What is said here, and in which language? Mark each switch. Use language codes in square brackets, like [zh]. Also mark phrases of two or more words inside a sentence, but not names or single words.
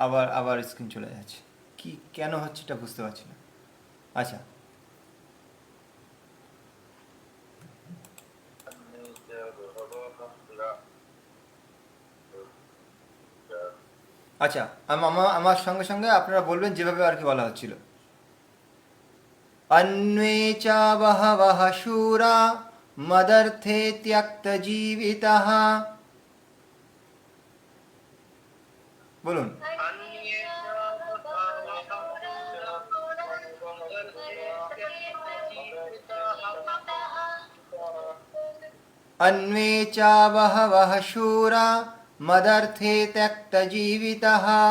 [bn] আবার আবার স্ক্রিন চলে যাচ্ছে, কি কেন হচ্ছে এটা বুঝতে পারছি না। আচ্ছা আচ্ছা, আমার সঙ্গে সঙ্গে আপনারা বলবেন যেভাবে আর কি বলা হচ্ছিল। [sa] अन्वे च बहवः शूरा मदर्थे त्यक्तजीवितः। [bn] বলুন। [sa] अन्वे च बहवः शूरा मदर्थे त्यक्तजीवितः।